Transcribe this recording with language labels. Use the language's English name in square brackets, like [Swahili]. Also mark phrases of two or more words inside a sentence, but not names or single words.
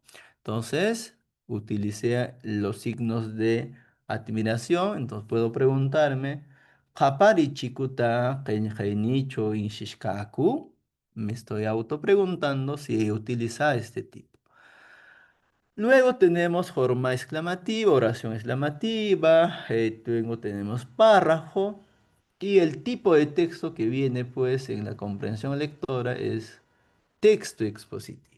[Spanish] Entonces, utilicé los signos de admiración, entonces puedo preguntarme, [Quechua] "Qapari chikuta qenqainicho inshishkaku?" [Spanish] Me estoy autopreguntando si he utilizado este tipo. Luego tenemos forma exclamativa, oración exclamativa, luego tenemos párrafo y el tipo de texto que viene pues en la comprensión lectora es texto expositivo.